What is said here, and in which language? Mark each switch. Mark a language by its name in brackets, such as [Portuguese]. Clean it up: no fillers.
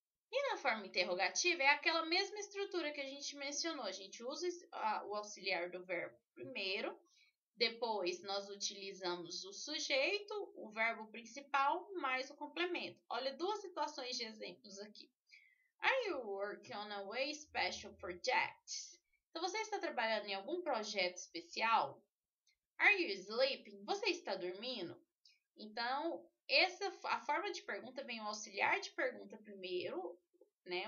[Portuguese] E na forma interrogativa, é aquela mesma estrutura que a gente mencionou. A gente usa o auxiliar do verbo primeiro. Depois, nós utilizamos o sujeito, o verbo principal, mais o complemento. Olha duas situações de exemplos aqui. [English] Are you working on a way special project? [Portuguese] Então, você está trabalhando em algum projeto especial? [English] Are you sleeping? [Portuguese] Você está dormindo? Então, a forma de pergunta vem o auxiliar de pergunta primeiro, né?